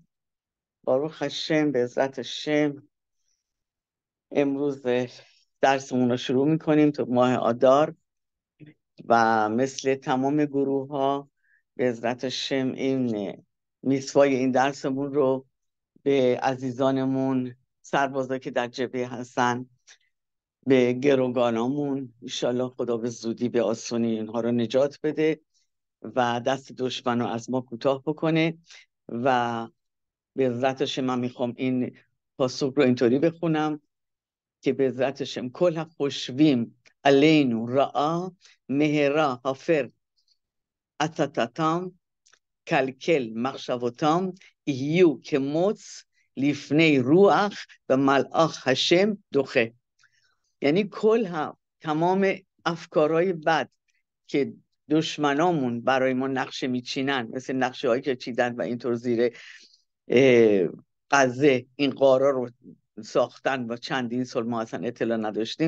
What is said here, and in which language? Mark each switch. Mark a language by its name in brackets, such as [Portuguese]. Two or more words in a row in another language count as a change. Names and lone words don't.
[Hebrew] ברוך השם, בעזרת השם [Persian] امروز درسمون رو شروع میکنیم تو ماه آدار و مثل تمام گروه ها به عزت هشم این میسوای این درسمون رو به عزیزانمون، سربازا که در جبهه هستن، به گروگانامون انشالله خدا به زودی به آسونی اینها رو نجات بده و دست دشمن رو از ما کوتاه بکنه. و به عزتش من میخوام این پاسخ رو اینطوری بخونم که به عزتشم [Hebrew] כל חושבים עלינו רעה מהרה הפר עצתם קלקל מחשבותם יהיו כמוץ לפני רוח [Persian] و [Hebrew] מלאך השם דוחה. [Persian] یعنی تمام افکارهای بد که دشمنامون برای ما نقشه میچینن، مثل نقشه هایی که چیدن و اینطور زیر غزه این قارا رو ساختن و چندین سال ما اصلا اطلاع نداشتیم.